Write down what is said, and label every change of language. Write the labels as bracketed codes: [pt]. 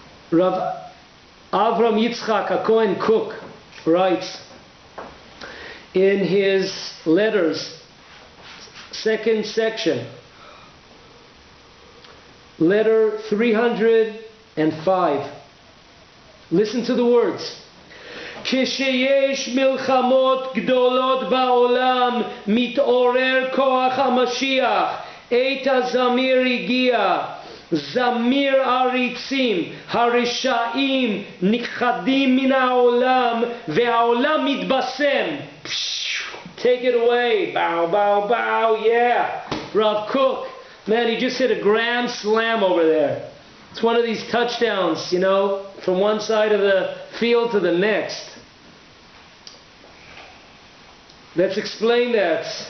[en] Rav Avram Yitzchak HaKohen Cook writes in his letters, second section, letter 305. Listen to the words. [he] כשיש מלחמות גדולות בעולם מתעורר כוח המשיח עת הזמיר הגיע זמיר עריצים הרשעים נכחדים מן העולם והעולם מתבשם. [en] Take it away. Bow, bow, bow. Yeah. Rav Cook, man, he just hit a grand slam over there. It's one of these touchdowns, you know, from one side of the field to the next. Let's explain that.